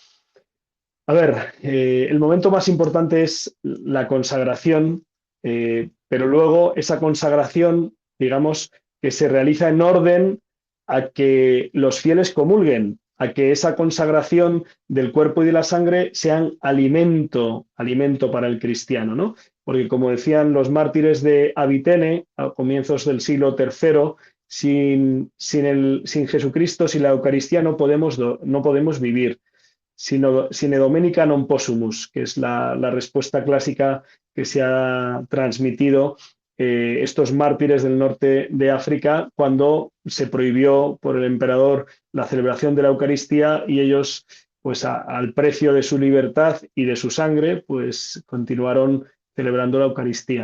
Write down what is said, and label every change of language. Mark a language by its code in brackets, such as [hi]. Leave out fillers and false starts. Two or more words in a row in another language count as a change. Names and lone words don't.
[es] A ver, el momento más importante es la consagración, pero luego esa consagración, digamos, que se realiza en orden a que los fieles comulguen, a que esa consagración del cuerpo y de la sangre sean alimento para el cristiano, ¿no? Porque como decían los mártires de Avitene a comienzos del siglo III, sin Jesucristo, sin la Eucaristía no podemos vivir [la] sine domenica non possumus, [es] que es la respuesta clásica que se ha transmitido estos mártires del norte de África cuando se prohibió por el emperador la celebración de la Eucaristía y ellos, pues al precio de su libertad y de su sangre, pues continuaron celebrando la Eucaristía.